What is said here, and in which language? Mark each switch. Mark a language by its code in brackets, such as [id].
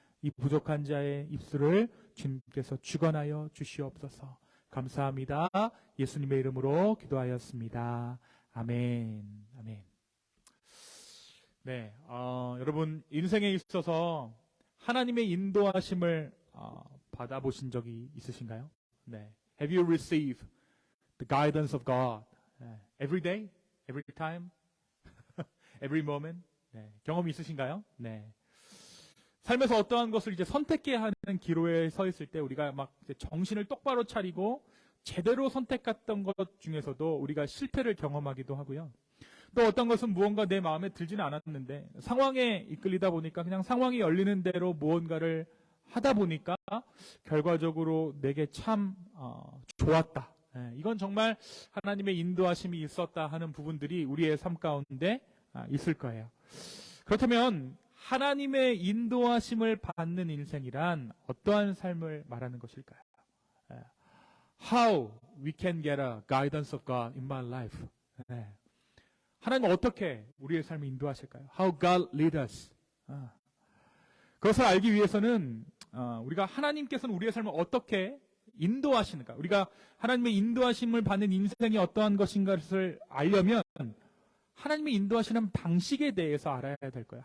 [ko] 이 부족한 자의 입술을 주님께서 주관하여 주시옵소서. 감사합니다. 예수님의 이름으로 기도하였습니다. 아멘. 아멘. 네, 여러분 인생에 있어서 하나님의 인도하심을 받아보신 적이 있으신가요? 네. [en] Have you received the guidance of God? Every day? Every time? Every moment? [ko] 네. 경험이 있으신가요? 네. 삶에서 어떠한 것을 이제 선택해야 하는 기로에 서 있을 때 우리가 막 정신을 똑바로 차리고 제대로 선택했던 것 중에서도 우리가 실패를 경험하기도 하고요. 또 어떤 것은 무언가 내 마음에 들지는 않았는데 상황에 이끌리다 보니까 그냥 상황이 열리는 대로 무언가를 하다 보니까 결과적으로 내게 참 좋았다. 이건 정말 하나님의 인도하심이 있었다 하는 부분들이 우리의 삶 가운데 있을 거예요. 그렇다면 하나님의 인도하심을 받는 인생이란 어떠한 삶을 말하는 것일까요? [en] How we can get a guidance of God in my life. [ko] 하나님은 어떻게 우리의 삶을 인도하실까요? [en] How God lead us. [ko] 그것을 알기 위해서는 우리가 하나님께서는 우리의 삶을 어떻게 인도하시는가, 우리가 하나님의 인도하심을 받는 인생이 어떠한 것인가를 알려면 하나님의 인도하시는 방식에 대해서 알아야 될 거예요.